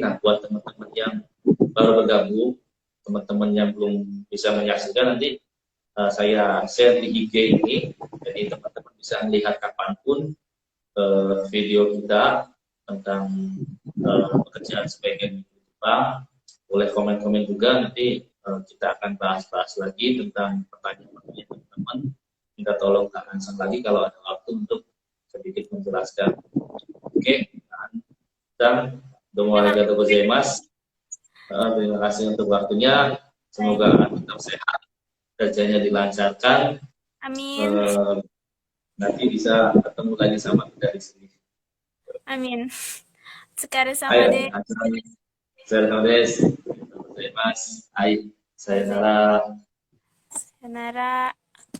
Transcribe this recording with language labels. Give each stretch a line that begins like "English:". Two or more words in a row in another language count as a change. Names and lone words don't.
Indonesian: Nah, buat teman-teman yang baru bergabung, teman-teman yang belum bisa menyaksikan nanti saya share di IG ini, jadi teman-teman bisa melihat kapanpun video kita tentang pekerjaan sebagai Jepang. Boleh komen-komen juga, nanti kita akan bahas-bahas lagi tentang pertanyaan-pertanyaan teman-teman. Minta tolong Kak Ansang lagi kalau ada waktu untuk sedikit menjelaskan. Oke, dan
Japanese: どうもありがとうございます.
Indonesian: Terima kasih untuk waktunya. Semoga tetap sehat, kerjanya dilancarkan. Amin. Nanti bisa ketemu lagi sama kita di sini. Amin. Sekali sama Ayo, deh.
Japanese: さようならです。はい、さようなら. Sayonara.